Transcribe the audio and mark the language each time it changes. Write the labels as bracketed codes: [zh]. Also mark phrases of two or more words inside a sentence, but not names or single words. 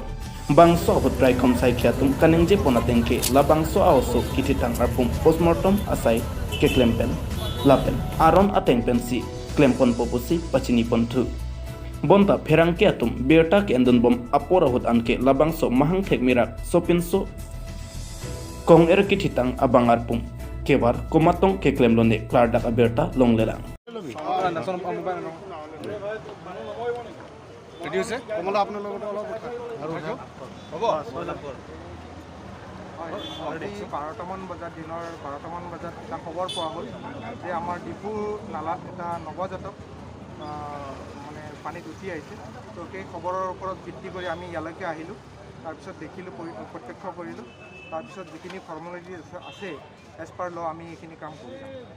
[mjw] Bangso hutrai kom sai khiatum kanengje ponatengke la bangso aoso kititang arpum postmortem asai ke klempen lapen aron atengpen si klempon popusi pachini pon thu. Bonta pherang ke atum berta ke endon bom apora hut anke la bangso mahang thek mirak sopinso kong er kititang abang arpum kebar komatong ke klemlone klardak aberta longlelang. [as] Reduce কমলা আপোনাৰ লগত অলপ আৰু হ'ব অলৰেডি 12টামান বজাত দিনৰ 12টামান বজাত এটা খবৰ পোৱা হ'ল যে আমাৰ ডিপু নালাত এটা নৱজাতক মানে পানীত উঠি আহিছে তো সেই খবৰৰ ওপৰত ভিত্তি কৰি আমি ইয়ালৈকে আহিলোঁ তাৰপিছত দেখিলোঁ প্ৰত্যক্ষ কৰিলোঁ তাৰপিছত যিখিনি ফৰ্মেলিটি আছে [en] as per law [as] আমি এইখিনি কাম কৰিলোঁ